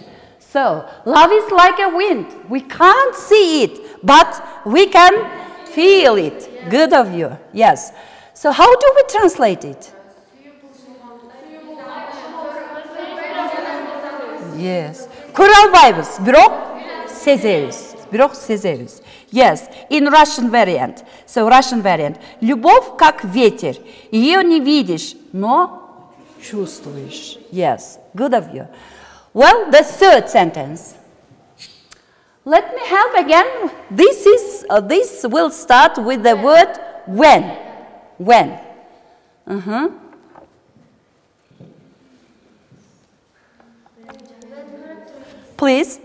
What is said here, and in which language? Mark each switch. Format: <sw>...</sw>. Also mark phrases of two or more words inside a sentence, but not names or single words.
<en>So, love is like a wind. We can't see it, but we can feel it. Good of you. Yes. So, how do we translate it? Yes.</en> <ky>Көралбайбыз, бирок сезебиз.</ky> <en>Yes, in Russian variant. So, Russian variant.</en> <ru>Любовь как ветер. Ее не видишь, но чувствуешь.</ru> <en>Yes, good of you. Well, the third sentence. Let me help again. This will start with the word when. When. Please.</en>